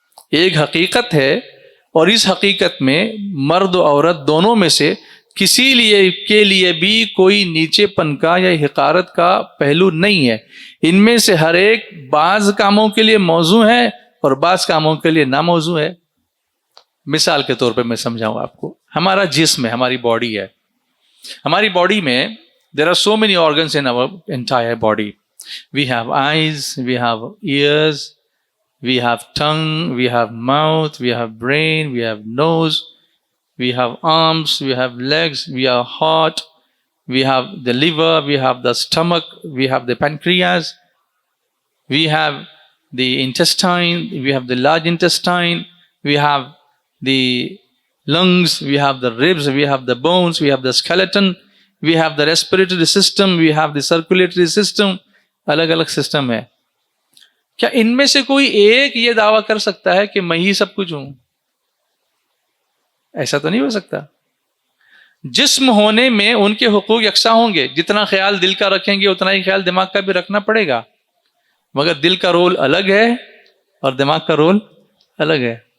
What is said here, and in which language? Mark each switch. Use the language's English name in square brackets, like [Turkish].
[Urdu] ایک حقیقت ہے اور اس حقیقت میں مرد و عورت دونوں میں سے کسی کے لیے بھی کوئی نیچے پن کا یا حقارت کا پہلو نہیں ہے. ان میں سے ہر ایک بعض کاموں کے لیے موزوں ہے اور بعض کاموں کے لیے ناموزوں ہے. مثال کے طور پہ میں سمجھاؤں آپ کو. ہمارا جسم ہے, ہماری باڈی ہے. ہماری باڈی میں [English] there are so many organs in our entire body. We have eyes, we have ears, we have tongue, we have mouth, we have brain, we have nose, we have arms, we have legs, we have heart, we have the liver, we have the stomach, we have the pancreas, we have the intestine, we have the large intestine, we have the lungs, we have the ribs, we have the bones, we have the skeleton, we have the respiratory system, we have the circulatory system. [Urdu] الگ الگ system ہے. کیا ان میں سے کوئی ایک یہ دعویٰ کر سکتا ہے کہ میں ہی سب کچھ ہوں؟ ایسا تو نہیں ہو سکتا. جسم ہونے میں ان کے حقوق یکساں ہوں گے. جتنا خیال دل کا رکھیں گے اتنا ہی خیال دماغ کا بھی رکھنا پڑے گا، مگر دل کا رول الگ ہے اور دماغ کا رول الگ ہے.